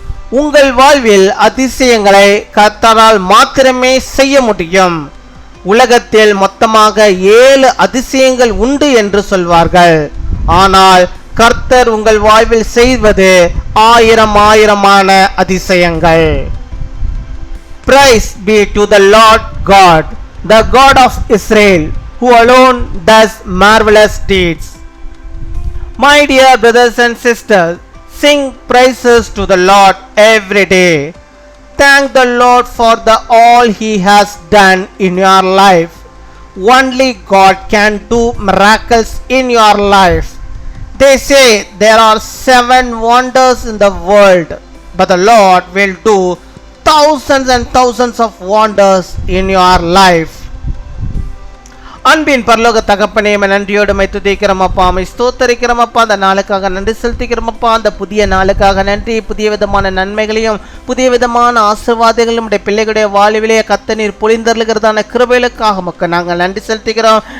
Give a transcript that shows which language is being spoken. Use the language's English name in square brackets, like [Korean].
[Tamil] உங்கள் வாழ்வில் அதிசயங்களை கர்த்தரால் மாத்திரமே செய்ய முடியும். உலகத்தில் மொத்தமாக 7 அதிசயங்கள் உண்டு என்று சொல்வார்கள். ஆனால் கர்த்தர் உங்கள் வாழ்வில் செய்வது ஆயிரமான அதிசயங்கள். [English] Praise be to the Lord God, the God of Israel, who alone does marvelous deeds. My dear brothers and sisters, sing praises to the Lord every day. Thank the Lord for all He has done in your life. Only God can do miracles in your life. They say there are 7 wonders in the world, but the Lord will do thousands and thousands of wonders in your life. [Tamil] அன்பின் பரலோக தகப்பனே, நன்றியோடு my துதிக்கிறோம் அப்பா, my ஸ்தோத்தரிக்கிறோம் அப்பா. அந்த நாளுக்காக நன்றி செலுத்திக்கிறோம் அப்பா. அந்த புதிய நாளுக்காக நன்றி. புதிய விதமான நன்மைகளையும் புதிய விதமான ஆசீர்வாதங்களையும் நம்முடைய பிள்ளைகளுடைய வாழ்விலே கர்த்தர் நீர் பொழிந்தருளுகிறதான கிருபைகளுக்காக மக்கள் நாங்கள் நன்றி செலுத்திக்கிறோம்.